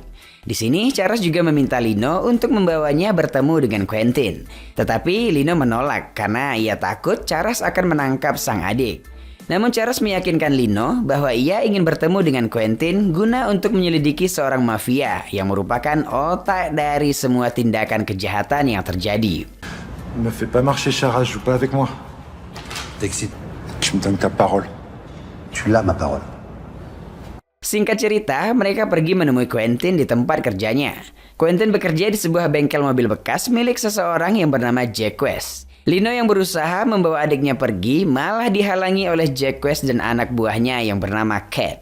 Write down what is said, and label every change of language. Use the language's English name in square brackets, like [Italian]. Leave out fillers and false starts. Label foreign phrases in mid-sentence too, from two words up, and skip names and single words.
[Indonesian] Di sini Charles juga meminta Lino untuk membawanya bertemu dengan Quentin. Tetapi Lino menolak karena ia takut Charles akan menangkap sang adik. Namun Charles meyakinkan Lino bahwa ia ingin bertemu dengan Quentin guna untuk menyelidiki seorang mafia yang merupakan otak dari semua tindakan kejahatan yang terjadi. [French] Ne me fais pas marcher, Charles, joue pas avec moi. T'excites. Tu me donnes ta parole. Tu l'as ma parole. [Indonesian] Singkat cerita, mereka pergi menemui Quentin di tempat kerjanya. Quentin bekerja di sebuah bengkel mobil bekas milik seseorang yang bernama Jack West. Lino yang berusaha membawa adiknya pergi malah dihalangi oleh Jack West dan anak buahnya yang bernama Cat.